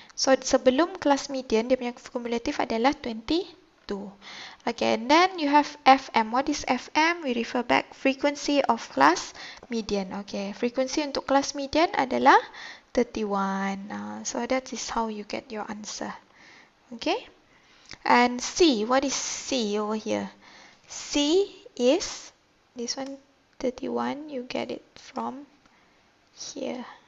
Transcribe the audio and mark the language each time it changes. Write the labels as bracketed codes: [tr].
[ms] So sebelum kelas median dia punya cumulative adalah 22. [en] Okay, and then you have FM. What is FM? We refer back frequency of class median. [ms] Okay, frequency untuk kelas median adalah 31. [en] So that is how you get your answer. Okay, and C. What is C over here? C is this one 31. You get it from here.